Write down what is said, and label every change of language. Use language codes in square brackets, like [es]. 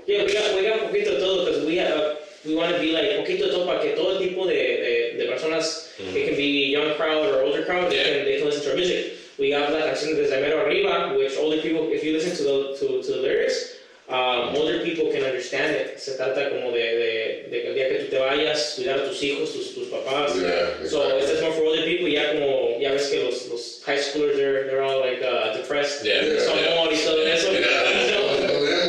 [en] Yeah, we got [es] poquito de todo [en] because we want to be like [es] poquito de todo para que todo tipo de personas, [en] it can be young crowd or older crowd, they can listen to our music. We got la canción desde mero arriba, which older people, if you listen to the lyrics, older people can understand it. [es] Se trata como de que el día que tú te vayas, cuidar a tus hijos, tus papás. [en] Yeah, exactly. So it's more for older people. [es] Ya ves que los [en] high schoolers, they're all like depressed. [es] Son amor y todo eso.